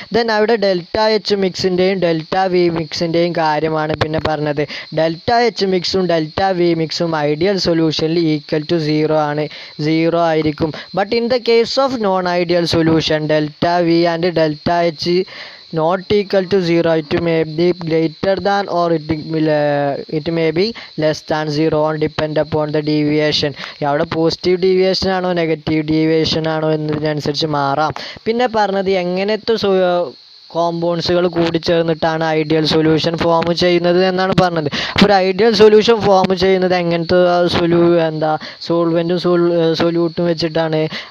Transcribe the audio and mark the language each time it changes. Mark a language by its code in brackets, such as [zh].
[ml] Then അവിടെ delta H മിക്സിൻ്റെയും delta V മിക്സിൻ്റെയും കാര്യമാണ് പിന്നെ പറഞ്ഞത്. Delta H മിക്സും delta V മിക്സും ideal സൊല്യൂഷനിൽ ഈക്വൽ ടു 0 ആയിരിക്കും. [en] But in the case of non ideal solution, delta V and delta H not equal to 0. It may be greater than or it may be less than 0 on depend upon the deviation. [ml] അവിടെ positive deviation ആണോ negative deviation ആണോ എന്നതിനനുസരിച്ച് മാറാം. പിന്നെ പറഞ്ഞത് എങ്ങനത്തെ കോമ്പൗണ്ട്സുകൾ കൂടിച്ചേർന്നിട്ടാണ് ideal solution form ചെയ്യുന്നത് എന്നാണ് പറഞ്ഞത്. അപ്പോൾ ഒരു ഐഡിയൽ സൊല്യൂഷൻ ഫോം ചെയ്യുന്നത് എങ്ങനത്തെ സോൾവെൻറ്റും സൊല്യൂട്ടും വെച്ചിട്ടാണ്?